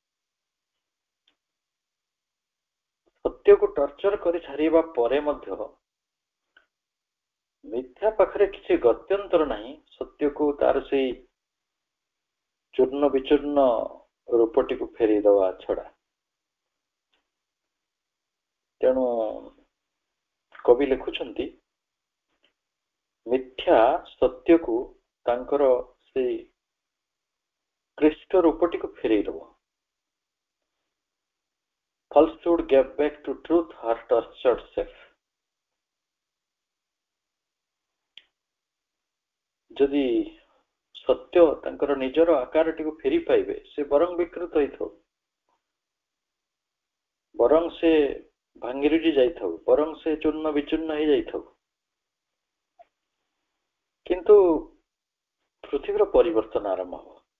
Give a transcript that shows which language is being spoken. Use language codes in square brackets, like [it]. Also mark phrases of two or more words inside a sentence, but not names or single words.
[or] ସତ୍ୟକୁ ଟର୍ଚର କରି ସାରିବା ପରେ ମଧ୍ୟ ମିଥ୍ୟା ପାଖରେ କିଛି ଗତ୍ୟନ୍ତର ନାହିଁ ସତ୍ୟକୁ ତାର ସେଇ ଚୂର୍ଣ୍ଣ ବିଚୂର୍ଣ୍ଣ ରୂପଟିକୁ ଫେରେଇ ଦେବା ଛଡା। ତେଣୁ କବି ଲେଖୁଛନ୍ତି ମିଥ୍ୟା ସତ୍ୟକୁ ତାଙ୍କର ସେଇ କ୍ରିଷ୍ଟ ରୂପଟିକୁ ଫେରେଇ ଦେବ। [en] Falsehood gave back to truth her tortured self। [or] ଯଦି ସତ୍ୟ ତାଙ୍କର ନିଜର ଆକାରଟିକୁ ଫେରି ପାଇବେ, ସେ ବରଂ ବିକୃତ ହେଇଥାଉ, ବରଂ ସେ ଭାଙ୍ଗିରୁଜି ଯାଇଥାଉ, ବରଂ ସେ ଚୂର୍ଣ୍ଣ ବିଚୂର୍ଣ୍ଣ ହେଇଯାଇଥାଉ, କିନ୍ତୁ ପୃଥିବୀର ପରିବର୍ତ୍ତନ ଆରମ୍ଭ ହବ।